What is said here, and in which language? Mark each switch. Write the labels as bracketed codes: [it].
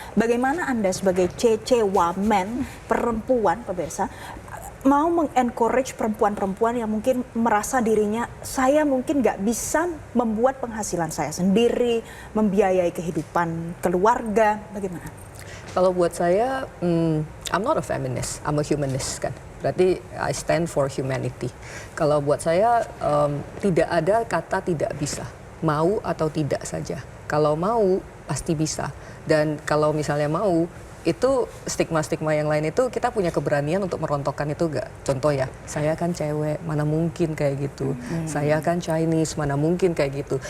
[id] Bagaimana Anda sebagai CC Wamen perempuan pemirsa mau mengencourage perempuan-perempuan yang mungkin merasa dirinya saya mungkin nggak bisa membuat penghasilan saya sendiri, membiayai kehidupan keluarga, bagaimana? Kalau buat saya, [en] I'm not a feminist, I'm a humanist [id] kan. Berarti [en] I stand for humanity. [id] Kalau buat saya tidak ada kata tidak bisa, mau atau tidak saja. Kalau mau pasti bisa. Dan kalau misalnya mau, itu stigma-stigma yang lain itu kita punya keberanian untuk merontokkan itu enggak. Contoh ya, saya kan cewek, mana mungkin kayak gitu. Saya kan Chinese, mana mungkin kayak gitu.